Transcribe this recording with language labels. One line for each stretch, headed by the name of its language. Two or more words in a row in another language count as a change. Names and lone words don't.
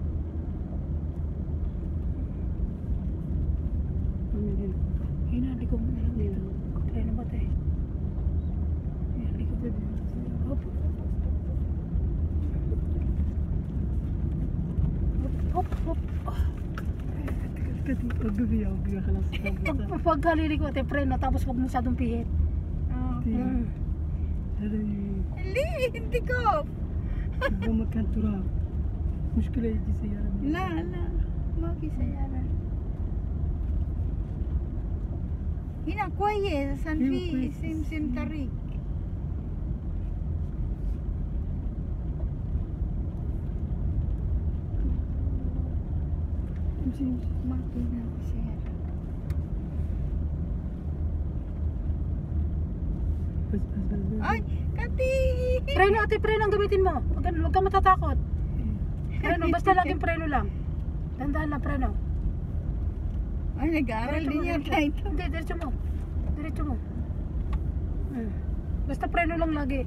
Arabic: أمين.
Filipino: Hinaliko mo na lang dito. Try na ba tayo? Hinaliko. Hop. Hop, hop.
Arabic: كتير أقفيها أقفيها خلاص.
Filipino: Pag halili ko, ate, preno, tapos huwag masyadong pihit.
Arabic: إيه. هذا
Filipino: Hindi, hindi ko.
Arabic: يبغى مكان تراب. مشكلة يجي سيارة. La, ما في سيارة. هنا كويس عشان أيوة في كويس. سمسم طريق. امشي امشي. ما في هنا سيارة. بس.
Filipino: Ay, Kati! Preno, ate, preno ang gamitin mo. Huwag kang matatakot. Preno, basta laging preno lang. Dandahan lang, preno. Ay, nag-aaral din yata ito. Hindi, diretso mo. Diretso mo. Basta preno lang lagi.